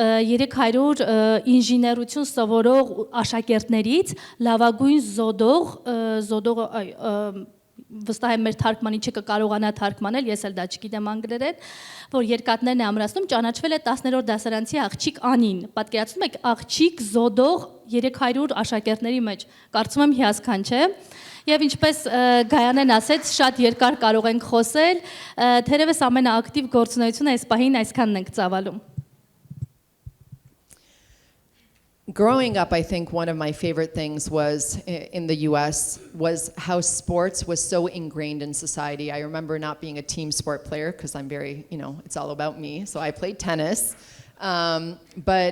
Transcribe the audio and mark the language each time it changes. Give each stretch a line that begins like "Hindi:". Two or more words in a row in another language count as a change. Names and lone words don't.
Armenian: 300 ինժեներություն սովորող աշակերտներից լավագույն զոդող վստահ եմ մեր թարգմանիչը կկարողանա թարգմանել, ես էլ դա չգիտեմ անգլերեն, որ երկաթներն է ամրացնում, ճանաչվել է 10-րդ դասարանցի աղջիկ Անին, պատկերացնում եք աղջիկ զոդող 300 աշակերտների մեջ, կարծում եմ հիասքանչ է։ Եվ ինչպես Գայանեն ասեց, շատ երկար կարող ենք խոսել, թերևս ամենաակտիվ գործունեությունը այս պահին այսքանն ենք ծավալում։
English: Growing up, I think one of my favorite things was in the US was how sports was so ingrained in society. I remember not being a team sport player because I'm very, it's all about me. So I played tennis.